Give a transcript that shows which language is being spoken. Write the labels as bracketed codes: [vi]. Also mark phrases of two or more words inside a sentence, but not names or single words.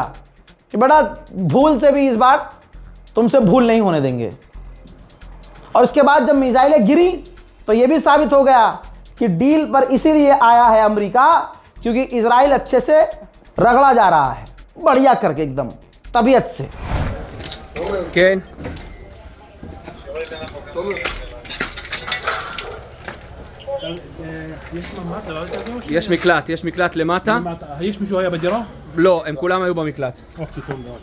[hi] कि बड़ा भूल से भी इस बार तुमसे भूल नहीं होने देंगे। और उसके बाद जब मिसाइलें गिरी तो यह भी साबित हो गया कि डील पर इसीलिए आया है अमेरिका, क्योंकि इजराइल अच्छे से रगड़ा जा रहा है, बढ़िया करके एकदम तबीयत से। [he] כן. יש מקלט למטה. יש מישהו היה בדירה? לא, הם כולם היו במקלט. אוקיי, טוב מאוד.